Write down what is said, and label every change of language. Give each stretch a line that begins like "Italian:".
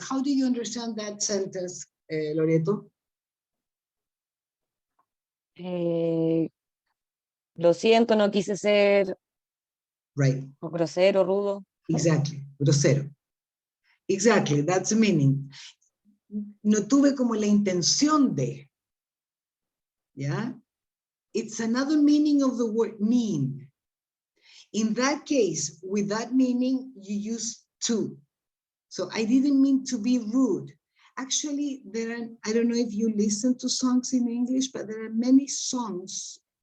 English: How do you understand that sentence, Loreto?
Spanish: Lo siento, no quise ser
English: Right,
Spanish: grosero, rudo.
English: exactly, grosero. Exactly, that's the meaning.
Spanish: No tuve como la intención de, yeah?
English: It's another meaning of the word mean. In that case, with that meaning, you use to. So I didn't mean to be rude. Actually, there are, I don't know if you listen to songs in English, but there are many songs.